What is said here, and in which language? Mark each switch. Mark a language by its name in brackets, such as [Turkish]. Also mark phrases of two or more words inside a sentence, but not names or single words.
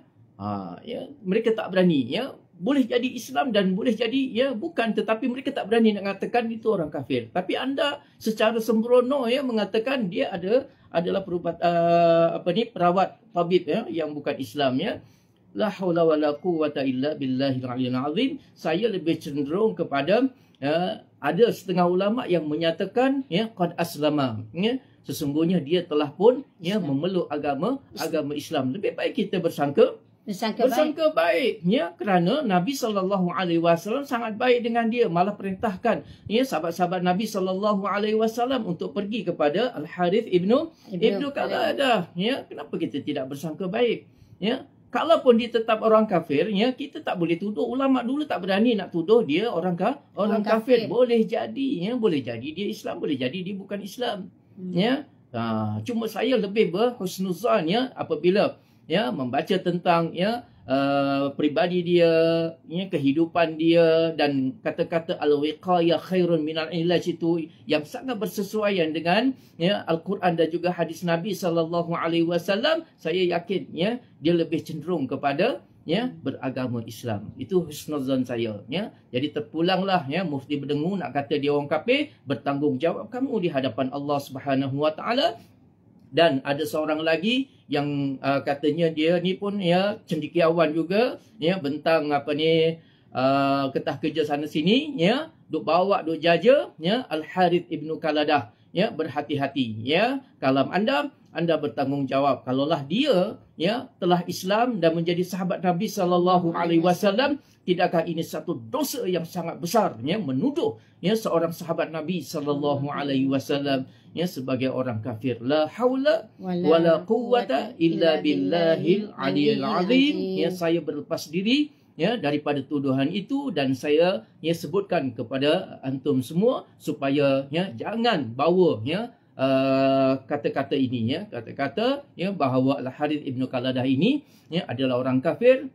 [Malay] Ya mereka tak berani ya, boleh jadi Islam dan boleh jadi ya bukan, tetapi mereka tak berani nak mengatakan itu orang kafir. Tapi anda secara sembrono ya mengatakan dia adalah perawat tabib ya yang bukan Islam ya. [Arabic] لا حول ولا قوة إلا بالله العلي العظيم. [Malay] Saya lebih cenderung kepada ada setengah ulama yang menyatakan ya [Arabic] قد أسلم [Malay] ya, sesungguhnya dia telah pun ya memeluk agama Islam. Lebih baik kita bersangka baik ya, kerana Nabi [Arabic] صلى الله عليه وسلم [Malay] sangat baik dengan dia, malah perintahkan ya sahabat-sahabat Nabi [Arabic] صلى الله عليه وسلم [Malay] untuk pergi kepada Al-Harith Ibnu Qaladah ya. Kenapa kita tidak bersangka baik ya? Kalaupun dia tetap orang kafir ya, kita tak boleh tuduh. Ulama dulu tak berani nak tuduh dia orang kafir. Boleh jadi ya, boleh jadi dia Islam, boleh jadi dia bukan Islam ya. Cuma saya lebih berhusnuzan ya apabila ya membaca tentang ya pribadi dia ya, kehidupan dia, dan kata-kata [Arabic] الوقاية خير من العلاج [Malay] itu yang sangat bersesuaian dengan ya Al-Quran dan juga hadis Nabi [Arabic] صلى الله عليه وسلم. [Malay] Saya yakin ya dia lebih cenderung kepada ya beragama Islam. Itu husnuzan saya ya. Jadi terpulanglah ya mufti berdengung nak kata dia orang kafir, bertanggungjawab kamu di hadapan Allah [Arabic] سبحانه وتعالى. [Malay] Dan ada seorang lagi yang katanya dia ni pun ya cendekiawan juga ya, bentang ketah kerja sana sini ya, duk bawa duk jaja ya Al-Harith Ibnu Qaladah ya. Berhati-hati ya, kalam anda bertanggungjawab. Kalaulah dia ya telah Islam dan menjadi sahabat Nabi [Arabic] صلى الله عليه وسلم, [Malay] tidakkah ini satu dosa yang sangat besar ya, menuduh ya seorang sahabat Nabi [Arabic] صلى الله عليه وسلم [Malay] ya sebagai orang kafir. [Arabic] لا حول ولا قوة إلا بالله العلي العظيم. [Malay] Ya, saya berlepas diri ya daripada tuduhan itu, dan saya sebutkan kepada antum semua supaya jangan bawa kata-kata ini, kata-kata bahawa Al-Harith Ibn Qaladah ini adalah orang kafir.